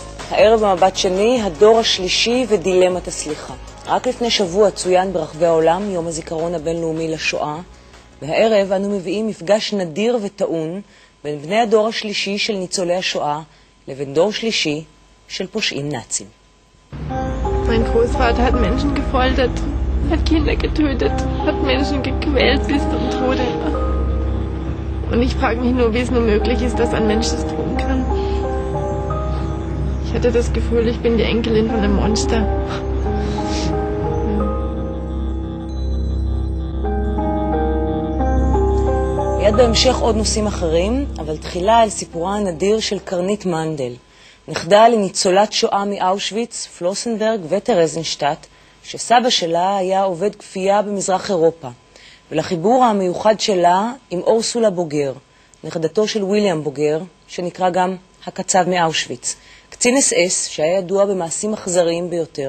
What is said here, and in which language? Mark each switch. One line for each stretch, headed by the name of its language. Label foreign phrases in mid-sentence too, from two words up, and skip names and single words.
Hebrew: הערב במבט שני, הדור השלישי ודילמת הסליחה. רק לפני שבוע צוין ברחבי העולם יום הזיכרון הבינלאומי לשואה, והערב אנו מביאים מפגש נדיר וטעון בין בני הדור השלישי של ניצולי השואה לבין דור שלישי של פושעים נאצים.
German: Mein Großvater hat Menschen gefoltert, hat Kinder getötet, hat Menschen gequält bis zum Tode. Und ich frage mich nur, wie es nur möglich ist, dass ein Mensch das tun kann. Ich hatte das Gefühl, ich bin die Enkelin von einem Monster.
Hebrew: מיד בהמשך עוד נושאים אחרים, אבל תחילה על סיפורה הנדיר של קרנית מנדל, נכדה לניצולת שואה מאושוויץ, פלוסנברג וטרזיינשטט, שסבא שלה היה עובד כפייה במזרח אירופה, ולחיבור המיוחד שלה עם אורסולה בוגר, נכדתו של ויליהם בוגר, שנקרא גם הקצב מאושוויץ, קצין אס שהיה ידוע במעשים אכזריים ביותר.